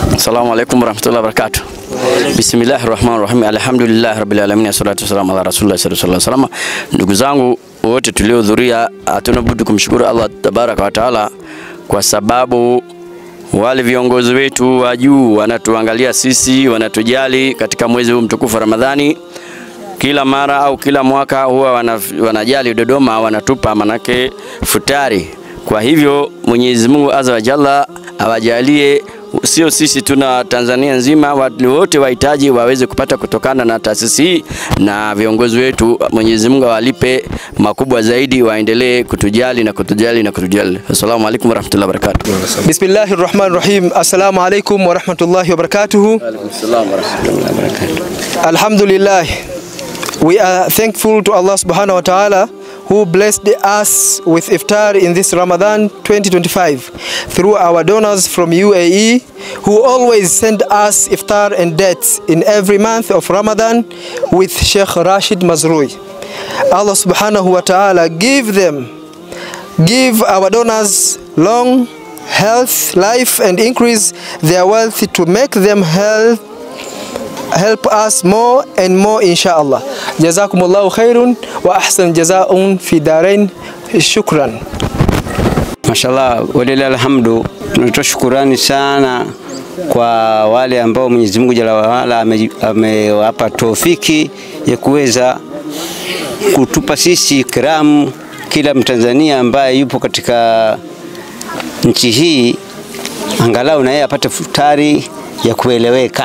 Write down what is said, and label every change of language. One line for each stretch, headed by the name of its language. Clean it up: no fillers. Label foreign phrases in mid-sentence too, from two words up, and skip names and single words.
Arabic: السلام عليكم ورحمة الله وبركاته بسم الله الرحمن الرحيم. الحمد لله رب العالمين والصلاة والسلام على رسول الله صلى الله عليه وسلم.
Swahili: Ndugu zangu wote tuliohudhuria, hatuna budi kumshukuru Allah
Arabic: تبارك وتعالى
Swahili: kwa sababu wale viongozi wetu wa juu wanatuangalia sisi, wanatujali katika mwezi huu mtukufu Ramadhani. Kila mara au kila mwaka huwa wanajali Dodoma, wanatupa manake futari. Kwa hivyo Mwenyezi Mungu
Arabic: عز وجل
Swahili: awajalie, sio sisi tuna Tanzania nzima, watu wote wahitaji waweze kupata kutokana na taasisi hii, na viongozi wetu Mwenyezi Mungu awalipe makubwa zaidi, waendelee kutujali na kutujali na kutujali.
Arabic: السلام عليكم ورحمة الله وبركاته. بسم الله الرحمن الرحيم السلام عليكم ورحمة الله وبركاته. وعليكم السلام ورحمة الله وبركاته. Alhamdulillah.
English: We are thankful to Allah
Arabic: سبحانه وتعالى
English: who blessed us with iftar in this Ramadan 2025 through our donors from UAE who always send us iftar and dates in every month of Ramadan with Sheikh Rashid Mazrui. Allah
Arabic: سبحانه وتعالى
English: give our donors long health, life, and increase their wealth to make them help us more and more inshallah.
Arabic: جزاكم الله خير وأحسن جزاء في الدارين. Shukran. ما شاء الله ولله الحمد.
Swahili: Tunatoa shukrani sana kwa wale ambao Mwenyezi Mungu
Arabic: جل وعلا
Swahili: amewapa taufiki ya kuweza kutupa sisi kiramu, kila Mtanzania ambaye yupo katika nchi hii angalau na yeye apate futari ya kueleweka.